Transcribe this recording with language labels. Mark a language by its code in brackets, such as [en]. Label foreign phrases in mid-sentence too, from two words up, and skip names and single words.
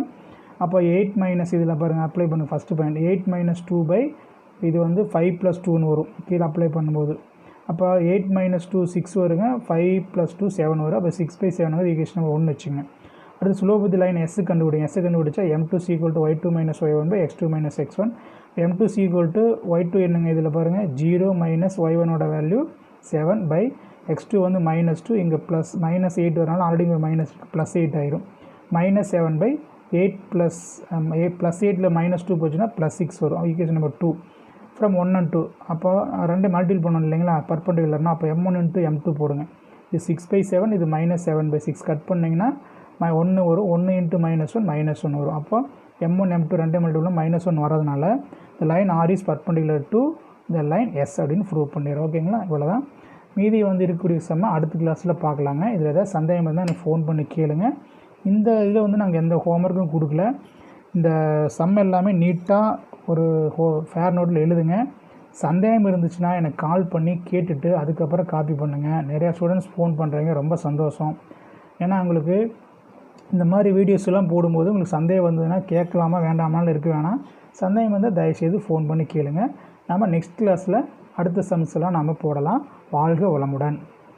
[ta] அப்போ 8 இதில் பாருங்கள் அப்ளை பண்ணுங்கள். ஃபஸ்ட்டு பாயிண்ட் 8 - 2 இது வந்து 5 + 2ன்னு வரும் கீழே அப்ளை பண்ணும்போது. அப்போ 8 - 2 6 வருங்க, 5 + 2 7 வரும். அப்போ 6/7 வந்து [en] equation number 1 [ta] வச்சுங்க. அடுத்து [en] slope of the line S [ta] கண்டுபிடிங்க. S கண்டுபிடிச்சா m2 = y2 - y1/x2 - x1. m2 = y2 என்னங்க, இதில் பாருங்கள் 0 - y1ஓட வேல்யூ 7/x2 வந்து -2, இங்கே ப்ளஸ் -8 வரனால ஆல்ரெடி இங்கே +8 ஆயிரும். -7/8 +8ல் -2 போச்சுன்னா +6 வரும். [en] equation number 2. from 1 and 2 [ta] அப்போ ரெண்டு மல்டிபிள் பண்ணணும் இல்லைங்களா பர்பண்டிகுலர்னா அப்போ m1 into m2 போடுங்க இது 6/7 இது -7/6 கட் பண்ணிங்கன்னா 1 வரும் 1 into -1 -1 வரும் அப்போ m1 m2 ரெண்டு மல்டிபிள் -1 வரதுனால இந்த லைன் r [en] is perpendicular to [ta] இந்த லைன் s அப்படின்னு ப்ரூவ் பண்ணிடுறோம் ஓகேங்களா இவ்வளோதான் மீதி வந்து இருக்கக்கூடிய சம்ம அடுத்த கிளாஸில் பார்க்கலாங்க இதில் ஏதாவது சந்தேகம் இருந்தால் எனக்கு ஃபோன் பண்ணி கேளுங்க இந்த இதில் வந்து நாங்கள் எந்த ஹோம்ஒர்க்கும் கொடுக்கல இந்த சம் எல்லாமே நீட்டாக ஒரு [en] fair note [ta] எழுதுங்க சந்தேகம் இருந்துச்சுன்னா எனக்கு கால் பண்ணி கேட்டுட்டு அதுக்கப்புறம் காப்பி பண்ணுங்கள் நிறையா ஸ்டூடெண்ட்ஸ் ஃபோன் பண்ணுறீங்க ரொம்ப சந்தோஷம் ஏன்னா உங்களுக்கு இந்த மாதிரி வீடியோஸ் எல்லாம் போடும்போது உங்களுக்கு சந்தேகம் வந்ததுன்னா கேட்கலாமா வேண்டாமான்னு இருக்க வேணாம் சந்தேகம் வந்தால் தயவுசெய்து ஃபோன் பண்ணி கேளுங்க நம்ம [en] next class [ta] அடுத்த சம்ஸ் எல்லாம் நம்ம போடலாம் வாழ்க வளமுடன்